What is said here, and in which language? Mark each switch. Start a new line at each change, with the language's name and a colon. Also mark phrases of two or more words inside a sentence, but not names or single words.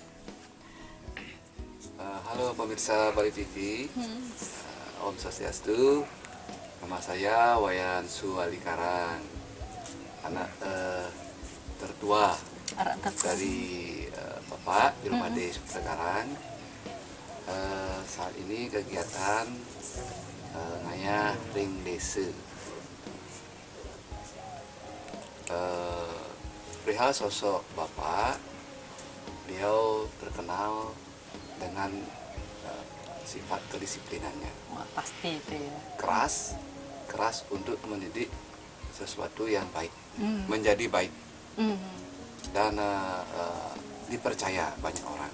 Indonesian: Halo pemirsa Bali TV,
Balinese: Om Swastiastu.
Indonesian: Nama saya Wayan Suwali Karang, anak tertua dari Bapak Jero Made Suputra Karang. Saat ini kegiatan
Balinese: ngayah ring desa.
Indonesian: Perihal sosok Bapak, beliau terkenal dengan sifat kedisiplinannya. Wah, pasti itu ya. Keras untuk mendidik sesuatu yang baik, menjadi baik, dan dipercaya banyak orang.